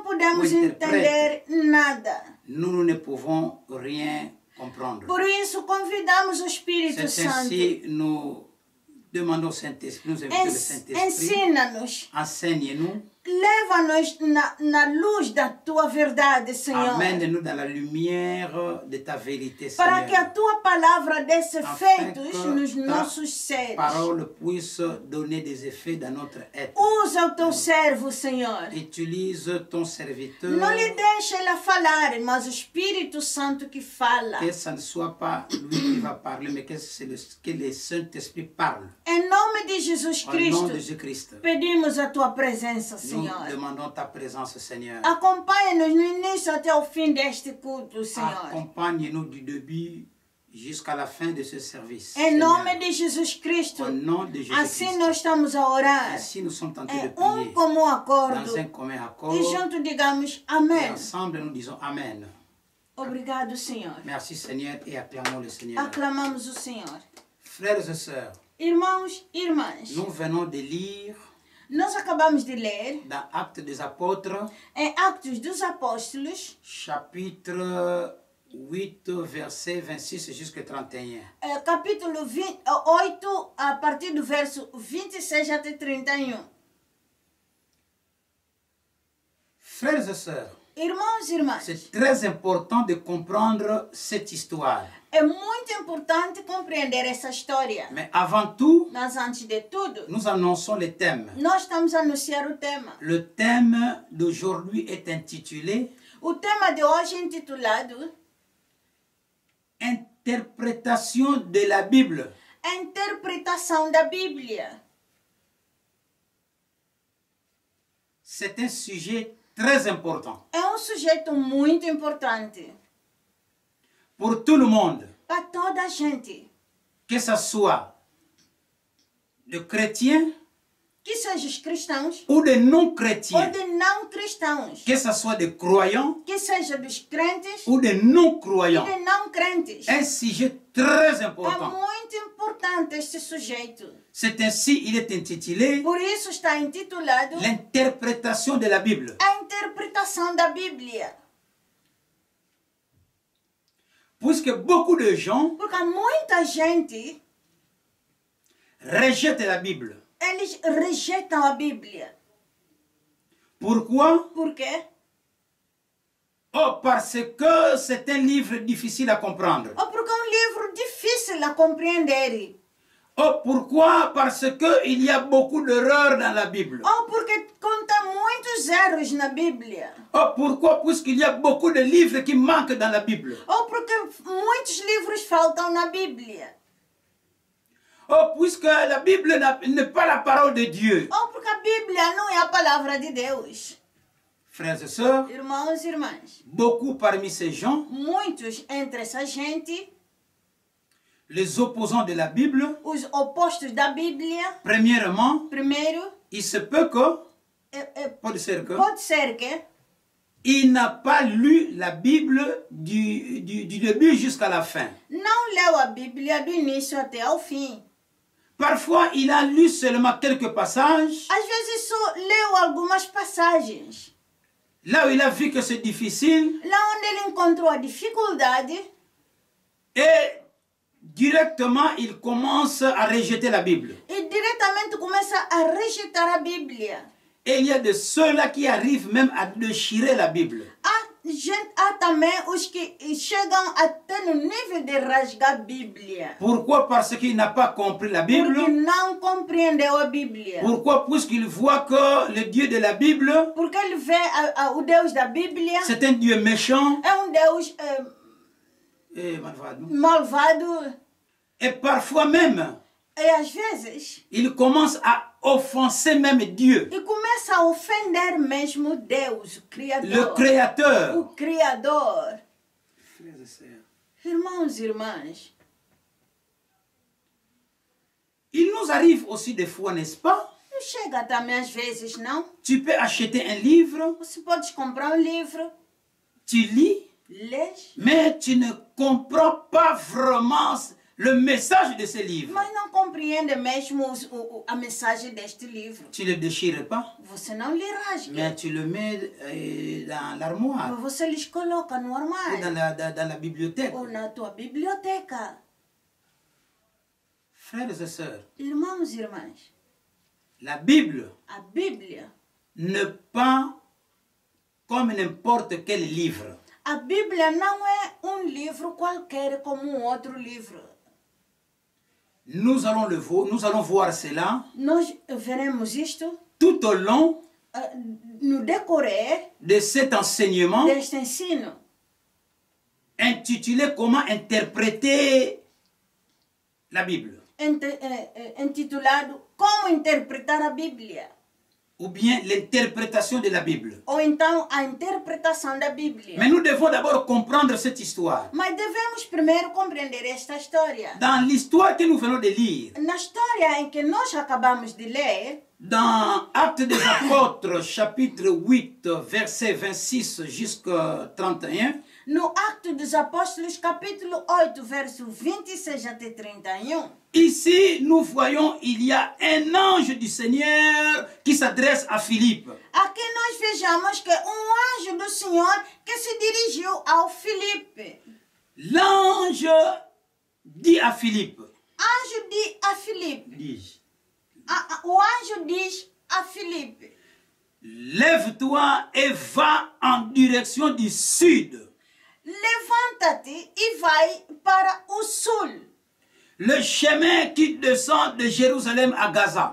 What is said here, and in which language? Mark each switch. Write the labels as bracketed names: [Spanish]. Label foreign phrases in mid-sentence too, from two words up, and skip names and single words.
[French] ou interprète, [Portuguese] entender nada. [French] nous ne pouvons rien comprendre. [Portuguese] Por isso, convidamos o Espírito [French] C'est [Portuguese] Santo. [French] ainsi nous demandons au Saint-Esprit, nous invitons le Saint-Esprit, [Portuguese] Ensina-nos. [French] enseigne-nous, [Portuguese] Leva-nos na luz da tua verdade, Senhor. [French] amène-nous dans la lumière de ta vérité, [Portuguese] Para que a [French] Seigneur. [Portuguese] tua palavra desse [French] Afin [Portuguese] efeitos [French] que [Portuguese] nos [French] ta [Portuguese] nossos seres. [French] parole puisse donner des effets dans notre être. [Portuguese] Usa o teu servo, Senhor. [French] Utilise ton serviteur, [Portuguese] Não lhe deixe ele falar, mas o Espírito Santo que fala. [French] que ce ne soit pas lui qui va parler, mais que le Saint-Esprit parle. [Portuguese] Em nome de Jesus [French] Au nom [Portuguese] Cristo, [French] de Jésus-Christ, [Portuguese] pedimos a tua presença, [French] nous [Portuguese] Senhor. [French] demandons ta présence, Seigneur. [Portuguese] Acompanha-nos no início até o fim deste culto, Senhor. [French] Accompagne-nous du début jusqu'à la fin de ce service. [Portuguese] Em [French] Seigneur. [Portuguese] nome de Jesus Cristo, [French] Au nom de Jésus-Christ. [Portuguese] assim nós estamos a orar. [French] Ainsi nous sommes tentés de [Portuguese] Em [French] prier [Portuguese] comum acordo. [French] dans un commun accord. [Portuguese] E junto digamos [French] Et [Portuguese] amém. [French] ensemble, nous disons Amen. [Portuguese] Obrigado, Senhor. [French] Merci, Seigneur, et acclamons le Seigneur. [Portuguese] Aclamamos o Senhor. [French] Frères et sœurs, [Portuguese] Irmãos e irmãs, [French] nous venons de lire [Portuguese] nós acabamos de ler [French] dans Actes des Apôtres, [Portuguese] em Atos dos Apóstolos, [French] chapitre 8, verset 26 jusqu'à 31. [Portuguese] capítulo 8, a partir do verso 26 até 31. [French] Frères et sœurs, [Portuguese] Irmãos e irmãs, [French] c'est très important de comprendre cette histoire. [Portuguese] é muito importante compreender essa história. [French] Mais avant tout, [Portuguese] Mas antes de tudo, [French] nous annonçons le thème. [Portuguese] nós estamos a anunciar o tema. [French] Le thème d'aujourd'hui est intitulé [Portuguese] O tema de hoje é intitulado [French] Interprétation de la Bible. [Portuguese] A Interpretação da Bíblia. [French] C'est un sujet très important [Portuguese] É um sujeito muito importante [French] pour tout le monde, [Portuguese] para toda a gente, [French] que ce soit de chrétiens [Portuguese] que sejam os cristãos [French] ou de [Portuguese] ou [French] non-chrétiens, [Portuguese] de não cristãos, [French] que ce soit de croyants [Portuguese] que seja dos crentes [French] ou de [Portuguese] e [French] non-croyants. [Portuguese] de não crentes. [French] Un sujet très [Portuguese] É [French] important. [Portuguese] muito importante este sujeito. [French] C'est ainsi, il est intitulé [Portuguese] Por isso está intitulado [French] L'interprétation de la Bible. [Portuguese] A Interpretação da Bíblia. [French] Puisque beaucoup de gens [Portuguese] Porque muita gente, [French] rejettent la Bible. [Portuguese] eles rejeitam a Bíblia. [French] Pourquoi? [Portuguese] Por quê? [French] Oh, parce que c'est un livre difficile à comprendre. [Portuguese] Ou porque é um livro difícil a compreender. [French] Oh, pourquoi? Parce qu'il y a beaucoup d'erreurs dans la Bible. [Portuguese] Ou porque conta muitos erros na Bíblia. [French] Oh, pourquoi? Puisqu'il y a beaucoup de livres qui manquent dans la Bible. [Portuguese] Ou porque muitos livros faltam na Bíblia. [French] Oh, puisque la Bible n'est pas la parole de Dieu. [Portuguese] Ou porque a Bíblia não é a palavra de Deus. [French] Frères et sœurs, [Portuguese] Irmãos e irmãs, [French] beaucoup parmi ces gens, [Portuguese] muitos entre essa gente, [French] les opposants de la Bible, [Portuguese] os opostos da Bíblia, [French] premièrement, [Portuguese] primeiro, [French] il se peut que, [Portuguese] pode ser que, pode ser que [French] il n'a pas lu la Bible du début jusqu'à la fin. [Portuguese] não leu a Bíblia do início até ao fim. [French] Parfois, il a lu seulement quelques passages, [Portuguese] Às vezes só leu algumas passagens. [French] là où il a vu que c'est difficile, [Portuguese] Lá onde ele encontrou a dificuldade, [French] et directement, il commence à rejeter la Bible. [Portuguese] e diretamente começa a rejeitar a Bíblia. [French] Et il y a de ceux-là qui arrivent même à déchirer la Bible. [Portuguese] Há também os que chegam até no nível de rasgar a Bíblia. [French] Pourquoi? Parce qu'il n'a pas compris la Bible. [Portuguese] Porque não compreendeu a Bíblia. [French] Pourquoi? Puisqu'il voit que le Dieu de la Bible, [Portuguese] Porque ele vê o Deus da Bíblia [French] c'est un Dieu méchant [Portuguese] é Deus et malvado. malvado. [French] Et parfois même, [Portuguese] E às vezes, [French] il commence à offenser même Dieu, [Portuguese] e começa a ofender mesmo Deus, o Criador. [French] le Créateur. [Portuguese] O Criador. [French] Frères et sœurs, [Portuguese] Irmãos e irmãs, [French] il nous arrive aussi des fois, n'est-ce pas? [Portuguese] não chega também às vezes, não? [French] Tu peux acheter un livre, [Portuguese] Você pode comprar um livro, [French] tu lis, [Portuguese] lês, [French] mais tu ne comprends pas vraiment le message de ce livre, [Portuguese] mas não compreende mesmo a mensagem deste livro. [French] tu ne le déchires pas, [Portuguese] Você não lhe rasga. [French] mais tu le mets dans l'armoire [Portuguese] Você lhes coloca no [French] ou [Portuguese] armário [French] dans la bibliothèque. [Portuguese] ou na tua biblioteca. [French] Frères et sœurs, [Portuguese] Irmãos e irmãs, [French] la Bible [Portuguese] a Bíblia, [French] n'est pas comme n'importe quel livre. [Portuguese] a Bíblia não é livro qualquer como outro livro. [French] Nous allons voir cela [Portuguese] Nós veremos isto [French] tout au long [Portuguese] no decorrer [French] de cet enseignement [Portuguese] deste ensino, [French] intitulé Comment interpréter la Bible, [Portuguese] intitulado Como Interpretar a Bíblia, [French] ou bien l'interprétation de la Bible. [Portuguese] ou então a interpretação da Bíblia. [French] Mais nous devons d'abord comprendre cette histoire. [Portuguese] Mas devemos primeiro compreender esta história. [French] Dans l'histoire que nous venons de lire, [Portuguese] Na história em que nós acabamos de ler, [French] dans Actes des Apôtres, chapitre 8, verset 26 jusqu'à 31, [Portuguese] no Acto dos Apóstolos, capítulo 8, verso 26 até 31, [French] ici nous voyons il y a un ange du Seigneur qui s'adresse à Philippe. [Portuguese] aqui nós vejamos que anjo do Senhor que se dirigiu ao Filipe. [French] L'ange dit à Philippe, [Portuguese] Anjo diz a Filipe, [French] dis, [Portuguese] o anjo diz a Filipe, [French] lève-toi et va en direction du sud. [Portuguese] levanta-te e vai para o sul. [French] Le chemin qui descend de Jérusalem à Gaza.